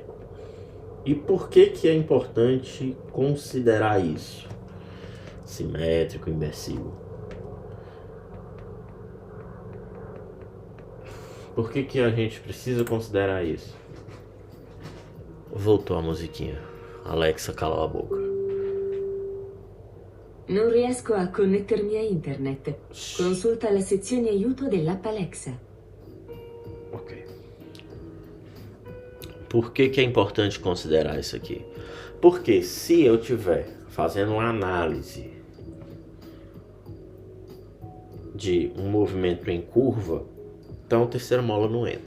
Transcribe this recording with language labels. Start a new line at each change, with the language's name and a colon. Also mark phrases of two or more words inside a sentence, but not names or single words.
Portuguese: E por que é importante considerar isso? Simétrico, imbecil. Por que a gente precisa considerar isso? Voltou a musiquinha. Alexa, cala a boca.
Italian: Non riesco a connettermi a internet. Consulta la sezione aiuto dell'app Alexa.
Portuguese: Ok. Por que é importante considerar isso aqui? Porque se eu estiver fazendo uma análise de um movimento em curva, então a terceira mola não entra.